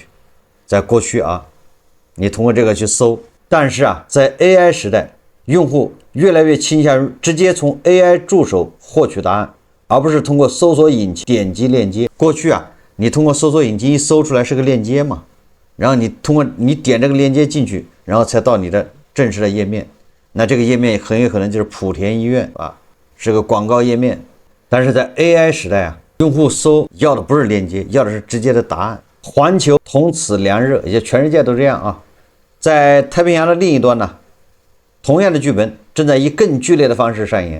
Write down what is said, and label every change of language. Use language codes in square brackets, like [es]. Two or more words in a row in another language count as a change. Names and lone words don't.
[zh] 在過去你通過這個去搜，但是在 AI 時代，用戶越來越傾向於直接從 AI 助手獲取答案，而不是通過搜索引擎點擊鏈接。過去你通過搜索引擎一搜出來是個鏈接嘛，然後你點這個鏈接進去，然後才到你的正式的頁面。那這個頁面很有可能就是莆田醫院是個廣告頁面。但是在 AI 時代用戶搜要的不是鏈接，要的是直接的答案。環球同此凉熱，也就全世界都這樣在太平洋的另一端同樣的劇本正在以更劇烈的方式上演。